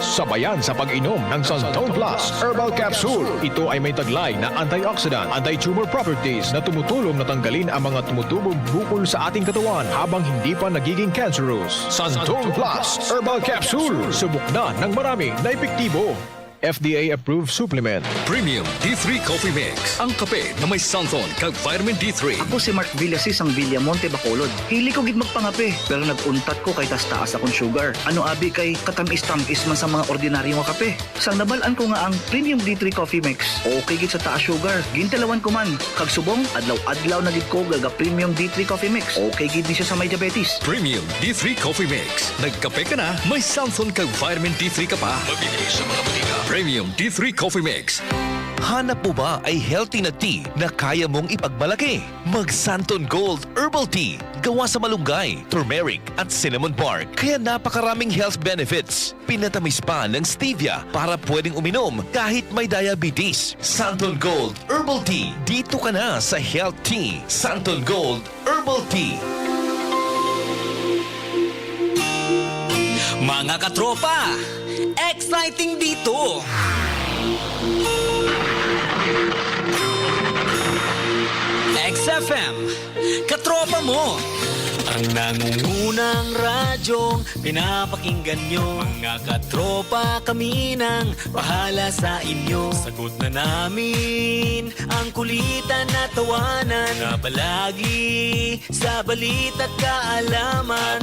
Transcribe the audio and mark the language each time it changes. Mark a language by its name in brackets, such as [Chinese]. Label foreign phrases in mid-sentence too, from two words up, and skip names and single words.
[Filipino] Sabayan sa pag-inom ng Santon Plus Herbal Capsule. Ito ay may taglay na [English] antioxidant, anti-tumor properties [Filipino] na tumutulong na tanggalin ang mga tumutubong bukol sa ating katawan habang hindi pa nagiging cancerous. Santon Plus Herbal Capsule. Subok na ng marami na epektibo. [English] FDA-approved supplement. Premium D3 Coffee Mix. [Hiligaynon] Ang kape na may Santon kag [English] vitamin D3. [Hiligaynon] Ako si Mark Villasis ang Villamonte Bacolod. Hili ko gid magpangape, pero naguntat ko kay taas akong sugar. Ano abi kay katamis-tamis man sa mga ordinaryo nga kape. Sang nabalaan ko nga ang Premium D3 Coffee Mix. Okay gid sa taas sugar. Gintalawan ko man. Kag subong, adlaw-adlaw na gid ko gaga Premium D3 Coffee Mix. Okay gid di siya sa may diabetes. Premium D3 Coffee Mix. Nagkape ka na, may Santon kag [English] vitamin D3 [Hiligaynon] ka pa. [Filipino] Mabibili sa mga butika. Premium D3 Coffee Mix. Hanap mo ba ay healthy na tea na kaya mong ipagmalaki? Mag Santon Gold Herbal Tea. Gawa sa malunggay, turmeric at cinnamon bark. Kaya napakaraming health benefits. Pinatamis pa ng stevia para pwedeng uminom kahit may diabetes. Santon Gold Herbal Tea. Dito ka na sa Health Tea. Santon Gold Herbal Tea. Mga katropa, exciting dito! XFM, katropa mo! Ang nangungunang radyong pinapakinggan nyo. Mga katropa kami nang bahala sa inyo. Sagot na namin ang kulitan na tawanan na palagi sa balita't kaalaman.